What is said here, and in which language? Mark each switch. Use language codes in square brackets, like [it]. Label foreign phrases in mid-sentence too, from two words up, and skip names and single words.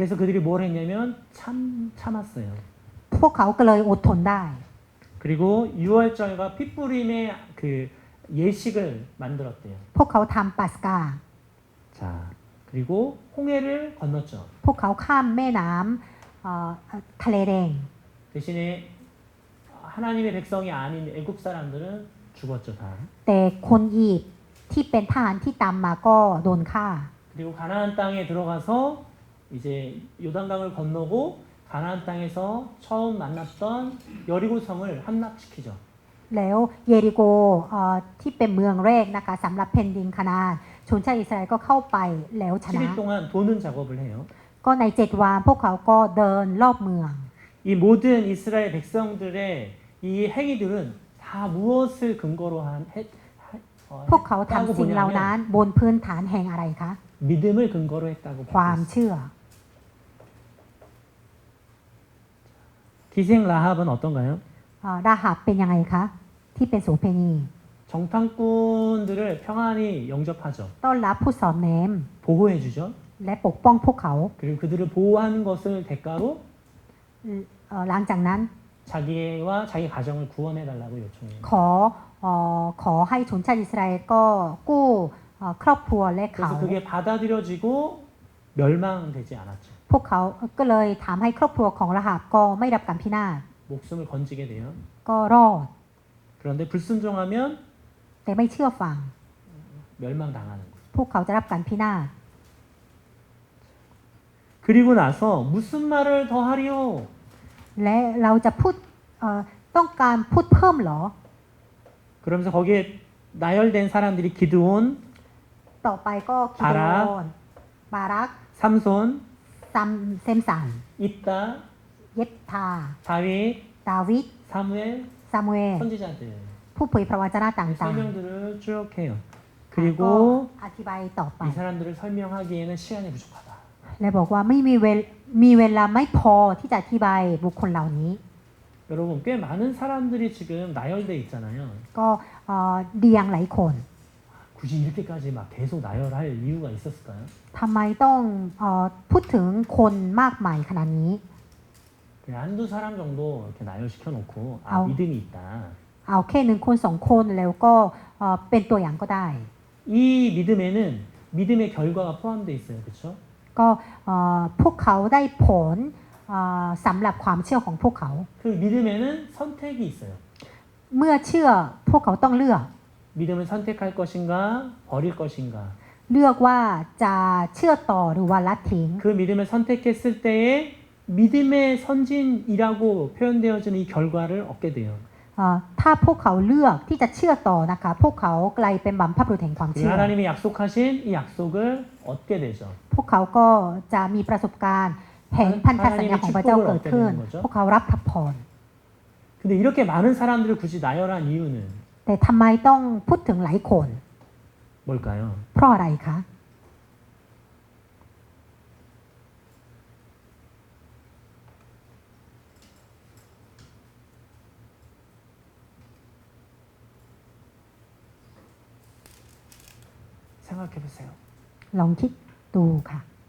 [ko] 그래서 그들이 뭘 했냐면 참았어요. [th] พวกเขาก็เลยอดทนได้ [ko] 그리고 유월절과 핏부림의 그 예식을 만들었대요. [th] พวกเขาทำปัสกา [ko] 자, 그리고 홍해를 건넜죠. [th] พวกเขาข้ามแม่น้ำทะเลแดง [ko] 대신에 하나님의 백성이 아닌 애굽 사람들은 죽었죠, 다. [th] แต่คนอียิปต์ที่เป็นทหารที่ตามมาก็โดนฆ่า [ko] 그리고 가나안 땅에 들어가서 이제 요단강을 건너고 가나안 땅에서 처음 만났던 여리고 성을 함락시키죠. [th] แล้วเยริโกที่เป็นเมืองแรกนะคะสำหรับแผ่นดินคานาานชนชาติอิสราเอลก็เข้าไปแล้วชนะ [ko] 7일 동안 도는 작업을 해요. [th] ก็ใน7 วันพวกเขาก็เดินรอบเมือง [ko] 이 모든 이스라엘 백성들의 이 행위들은 다 무엇을 근거로 한 [th] พวกเขาทำสิ่งเหล่านั้นบนพื้นฐานแห่งอะไรคะ [ko] 믿음을 근거로 했다고 [th] ความ [ko] 보고 있어요. [th] เชื่อ [ko] 기생 라합은 어떤가요? [th] ราหับเป็นยังไงคะที่เป็นโสเภณี [ko] 정탐꾼들을 평안히 영접하죠. [th] ต้อนรับผู้สอนแนม [ko] 보호해주죠. [th] และปกป้องพวกเขา [ko] 그리고 그들을 보호하는 것을 대가로 [th] หลังจากนั้น [ko] 자기와 자기 가정을 구원해달라고 요청해요. [th] ขอให้ชนชาติอิสราเอลก็กู้ครอบครัวและเขา [ko] 그래서 그게 받아들여지고 멸망되지 않았죠. [th] พวกเขาก็เลยถามให้ครอบครัวของราหับก็ไม่รับการพินาศ [ko] 목숨을 건지게 돼요. [th] ก็รอด [ko] 그런데 불순종하면 [th] แต่ไม่เชื่อฟัง [ko] 멸망당하는 거예요. [th] พวกเขาจะรับการพินาศ [ko] 그리고 나서 무슨 말을 더 하리요? [th] และเราจะพูดต้องการพูดเพิ่มเหรอ [ko] 그러면서 거기에 나열된 사람들이 기드온, [th] ต่อไปก็กิโดนบารัก [ko] 삼손, [th] เซมสัน [ko] 입다, [th] เย็บทา [ko] 다윗, [th] ดาวิด [ko] 사무엘, [th] ซามูเอล [ko] 선지자들 [th] ผู้เผยพระวจนะต่าง [ko] 설명들을 쭉 해요. [th] ๆก็ [ko] 그리고 [th] อธิบายต่อไป [ko] 이 사람들을 설명하기에는 시간이 부족하다. [th] และบอกว่าไม่มีเวลาไม่พอที่จะอธิบายบุคคลเหล่านี้ [ko] 여러분 꽤 많은 사람들이 지금 나열돼 있잖아요. [th] ก็เดียงหลายคน [ko] 굳이 이렇게까지 막 계속 나열할 이유가 있었을까요? [th] ทำไมต้องพูดถึงคนมากมายขนาดนี้ [ko] 그냥 한두 사람 정도 이렇게 나열시켜 놓고 아 아우. 믿음이 있다. [th] เอาแค่หนึ่งคนสองคนแล้วก็เป็นตัวอย่างก็ได้ [ko] 이 믿음에는 믿음의 결과가 포함되어 있어요. 그렇죠? [th] ก็พวกเขาได้ผลสำหรับความเชื่อของพวกเขา [ko] 그 믿음에는 선택이 있어요. [th] เมื่อเชื่อพวกเขาต้องเลือก [ko] 믿음을 선택할 것인가 버릴 것인가. [th] เลือกว่าจะเชื่อต่อหรือว่าละทิ้ง [ko] 그 믿음을 선택했을 때에 믿음의 선진이라고 표현되어지는 이 결과를 얻게 돼요. [th] ถ้าพวกเขาเลือกที่จะเชื่อต่อนะคะพวกเขากลายเป็นบัมพบุรุษแห่งความ [ko] 그리고 [th] เชื่อ [ko] 하나님이 약속하신 이 약속을 얻게 되죠. [th] พวกเขาก็จะมีประสบการณ์เห็นพันธสัญญาของพระเจ้าเกิดขึ้น พวกเขารับพร [ko] 근데 이렇게 많은 사람들을 굳이 나열한 이유는 [th] แต่ทำไมต้องพูดถึงหลายคน [ko] 뭘까요? [th] เพราะอะไรคะ [ko] 생각해 보세요. [th] ลองคิดดูค่ะ